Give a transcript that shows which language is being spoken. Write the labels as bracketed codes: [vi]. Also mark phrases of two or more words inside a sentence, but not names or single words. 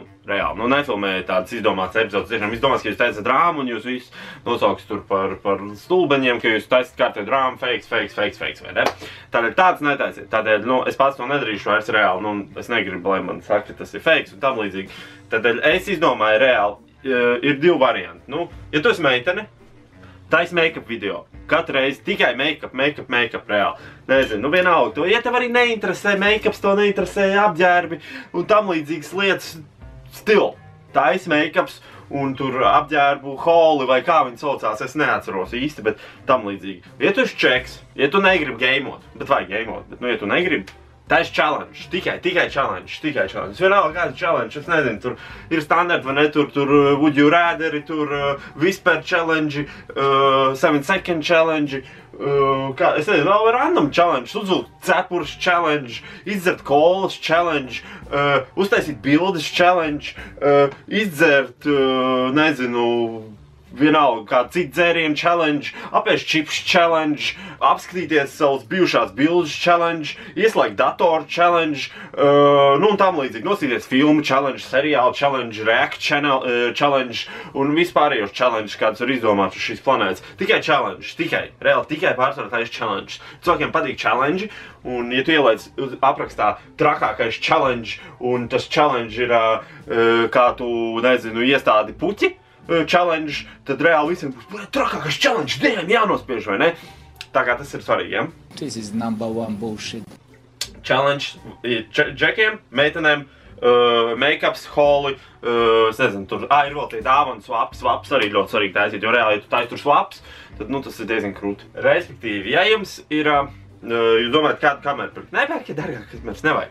[lv] Reāli, nefilmējiet tādas izdomātas epizodes, tiešām izdomās, ka jūs taisat drāmu un jūs visus nosauks tur par stulbeņiem, ka jūs taisat kārtēju drāmu, fakes, vai ne? Tādēļ tāds netaisiet. Tādēļ, es pats to nedarīšu vairs reāli, es negribu, lai man saka, ka tas ir fakes un tam līdzīgi. Tādēļ es izdomāju reāli, ir divi varianti. Ja tu esi meitene, taisi [en] make-up video. [lv] Katru reizi tikai make-up reāli. Nezinu, vienalga to. Ja tev arī neinteresē make-ups, to neinteresē apģērbi un tam līdzīgas lietas, still, taisi make-ups un tur apģērbu holi vai kā viņi saucās, es neatceros īsti, bet tam līdzīgi. Ja tu esi čeks, ja tu negribi gameot, bet vajag gameot, bet ja tu negribi, taisi challenge, tikai challenge. Vienalga kāds challenge, es nezinu, tur ir standarti vai ne, tur [en] would you rather, [lv] tur [en] whisper challenge, 7 second challenge, [lv] es nezinu, vēl [en] random challenge, [lv] uzvilkt cepures challenge, izdzert kolas challenge, uztaisīt bildes challenge, izdzert, nezinu, vienalga kāda cita dzēriena challenge, apēst čips challenge, apskatīties savas bijušās bildes challenge, ieslēgt datoru challenge, nu un tam līdzīgi, nosīties filmu challenge, seriālu challenge, [en] react challenge [lv] un vispārējos challenge, kādas var izdomāt uz šīs planētas. Tikai challenge, reāli tikai pārsvarā challenge. Cilvēkiem patīk challenge, un ja tu ielaic aprakstā trakākais challenge, un tas challenge ir, kā tu, nezinu, iestādi puķi, challenge, tad reāli visiem būs trakākais challenge, damn, jānospiež, vai ne? Tā kā tas ir svarīgi, ja? [en] This is #1 bullshit. [lv] Challenge džekiem, meitenēm, make-ups, holi, es nezinu, tur, ir vēl tie dāvana swaps arī ļoti svarīgi taisīt, jo reāli, ja tu taisi tur swaps, tad, nu, tas ir diezgan krūti. Respektīvi, ja jums ir, jūs domājat, kādu kameru pirkt, nevajag, ja dargāk kameras nevajag.